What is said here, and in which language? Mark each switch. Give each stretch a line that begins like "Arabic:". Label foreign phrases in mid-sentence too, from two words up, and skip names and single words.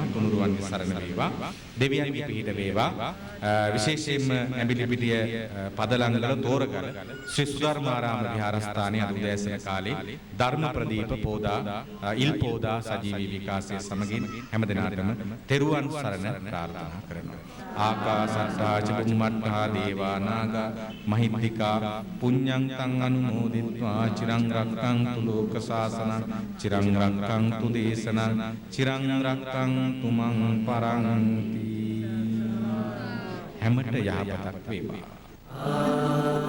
Sinhala: තුනුරුවන්ගේ සරණ වේවා, දෙවියන්ගේ පිහිට වේවා. විශේෂයෙන්ම ඇඹිලිපිටිය පදලංගල තෝරගල ශ්‍රී සුධර්මාරාම විහාරස්ථානයේ අද උදෑසන කාලේ ධර්ම ප්‍රදීප පෝදා ඉල් පෝදා සජීවී විකාශය සමගින් හැම දිනාටම තෙරුවන් සරණ ප්‍රාර්ථනා කරනවා.
Pali: ආකාසට්ටා ච බුම්මට්ටා දේවා නාග මහිද්దికා පුඤ්ඤං තං අනුමෝදිත්වා චිරං රක්ඛන්තු ලෝක සාසනං චිරං රක්ඛන්තු දේශනං චිරං රක්ඛන්තු මං පරන්ති.
Sinhala: හැමට යහපතක් වේවා.